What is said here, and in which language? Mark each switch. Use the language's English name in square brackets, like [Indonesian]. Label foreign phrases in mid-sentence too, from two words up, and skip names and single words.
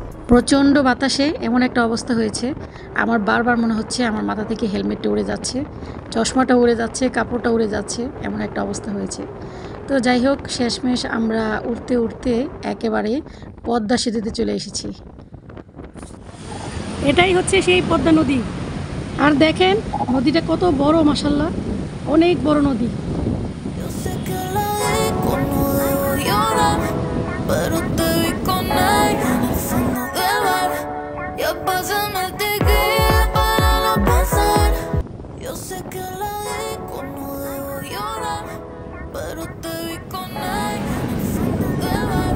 [Bangla] প্রচণ্ড বাতাসে এমন একটা অবস্থা হয়েছে, আমার বারবার মনে হচ্ছে আমার মাথা থেকে হেলমেটটা উড়ে যাচ্ছে, চশমাটা উড়ে যাচ্ছে, কাপড়টা উড়ে যাচ্ছে, এমন একটা অবস্থা হয়েছে। তো যাই হোক, শেষমেশ আমরা উঠতে উঠতে একেবারে পদ্মা সেতুতে চলে এসেছি। এটাই হচ্ছে সেই পদ্মা নদী। আর দেখেন নদীটা কত বড়, মাশাআল্লাহ, অনেক বড় নদী। [Spanish] Yo sé que la disco no debo llorar, pero te vi con él en el fondo del bar. Ya pásame el tequila para no pensar. Yo sé que la disco no debo llorar, pero te vi con él en el fondo del bar.